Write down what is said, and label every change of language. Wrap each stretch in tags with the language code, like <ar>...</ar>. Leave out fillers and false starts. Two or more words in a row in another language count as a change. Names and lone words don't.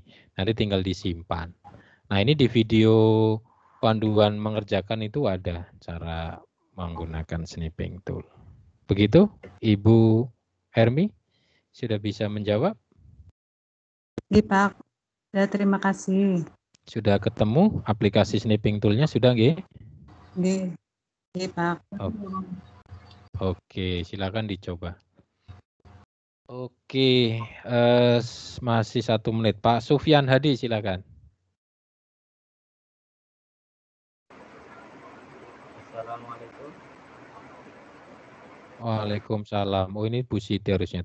<id>Nanti tinggal disimpan. Nah, ini di video panduan mengerjakan itu ada cara menggunakan snipping tool. Begitu, Ibu Hermi sudah bisa menjawab? Iya, Pak. Ya, terima kasih. Sudah ketemu aplikasi snipping tool-nya sudah nggih?</id> <jv>Nggih. Nggih, Pak.</jv> <id>Oke, silakan dicoba. Oke, masih 1 menit. Pak Sufyan Hadi, silakan. Assalamualaikum. Waalaikumsalam. Oh, ini Bu Siti harusnya.</id>